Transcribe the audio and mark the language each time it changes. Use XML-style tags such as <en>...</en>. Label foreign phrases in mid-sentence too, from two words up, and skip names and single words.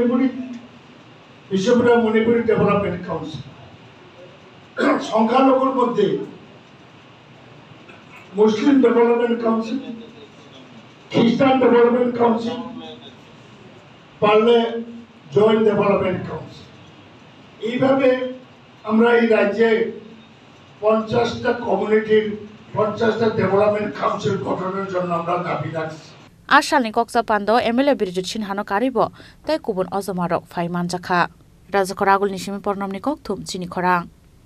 <bn>মণিপুরি</bn> <en>development council</en> <bn>সংখ্যালঘুর মধ্যে মুসলিম ডেভেলপমেন্ট কাউন্সিল খ্রিস্টান ডেভেলপমেন্ট কাউন্সিল পারলে জয়েন্ট ডেভেলপমেন্ট কাউন্সিল এইভাবে আমরা এই রাজ্যে ৫০টা কমিউনিটির ৫০টা ডেভেলপমেন্ট কাউন্সিল গঠনের জন্য আমরা দাবি রাখছি</bn> <trp>Asalni Koksa Pandao MLA Birojit Sinhano karibo tai kubun ozomarok phaimanjaka Rajakhor Agulini simi pornomni kokthum chini khorang</trp>